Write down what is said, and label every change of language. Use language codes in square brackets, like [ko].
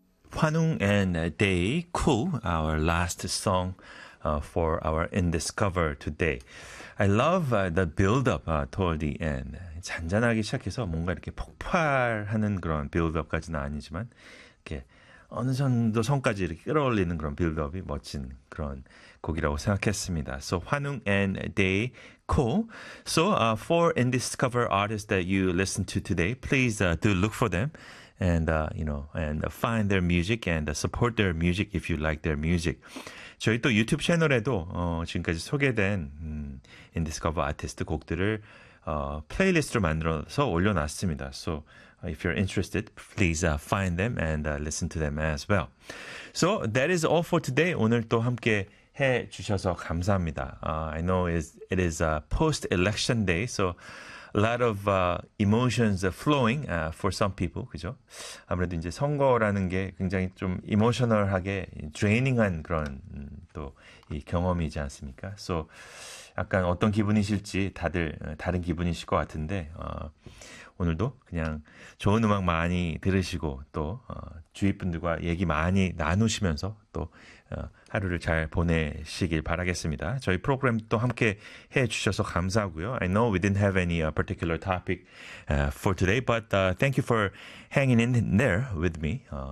[en] Hwanung and Day Koo, our last song for our In Discover today. I love the build-up toward the end. [ko] 잔잔하게 시작해서 뭔가 이렇게 폭발하는 그런 build-up까지는 아니지만 이렇게 어느 정도 선까지 이렇게 끌어올리는 그런 build-up이 멋진 그런 곡이라고 생각했습니다. [en] So, Hwanung and Day Koo. So, for In Discover artists that you listen to today, please do look for them. And you know, and find their music and support their music if you like their music. [ko] 저희 또 유튜브 채널에도 지금까지 소개된 In Discover 아티스트 곡들을 플레이리스트로 만들어서 올려놨습니다. [en] So if you're interested, please find them and listen to them as well. So that is all for today. [ko] 오늘 또 함께 해 주셔서 감사합니다. [en] I know it is post election day, so. A lot of emotions flowing for some people, [ko] 그죠? 아무래도 이제 선거라는 게 굉장히 좀 emotional하게 draining한 그런 또 이 경험이지 않습니까? So 약간 어떤 기분이실지 다들 다른 기분이실 것 같은데 오늘도 그냥 좋은 음악 많이 들으시고 또 주위 분들과 얘기 많이 나누시면서 또 하루를 잘 보내시길 바라겠습니다. 저희 프로그램도 함께 해주셔서 감사하고요. [en] I know we didn't have any particular topic for today, but thank you for hanging in there with me.